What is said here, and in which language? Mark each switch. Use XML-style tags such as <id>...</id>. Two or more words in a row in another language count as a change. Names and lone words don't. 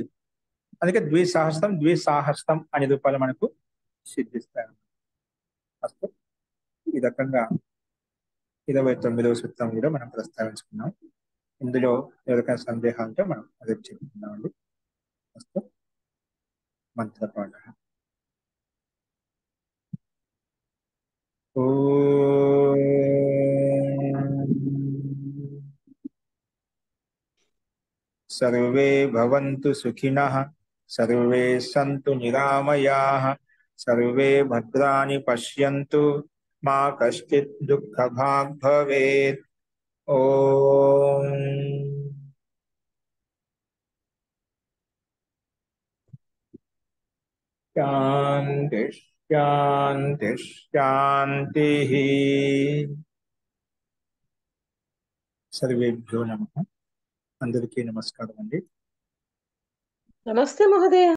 <te>అందుకే ద్విసహస్రం అనే రూపాలు మనకు సిద్ధిస్తాయి. ఫస్ట్ ఈ రకంగా 29వ సూత్రం కూడా మనం ప్రస్తావించుకున్నాం. ఇందులో ఎవరికైనా సందేహాలు ఉంటే మనం అదే చెప్పుకున్నామండి. ఫస్ట్ మంత్రపాఠ.</te> <sa>सर्वे भवन्तु सुखिनः, सर्वे सन्तु निरामयाः, सर्वे भद्राणि पश्यन्तु, मा कश्चित् दुःखभाग् भवेत्. ओम शांति शांति शांतिः. सर्वेभ्यो नमः.</sa> <te>అందరికీ నమస్కారం అండి.</te> <sa>నమస్తే మహోదయ.</sa>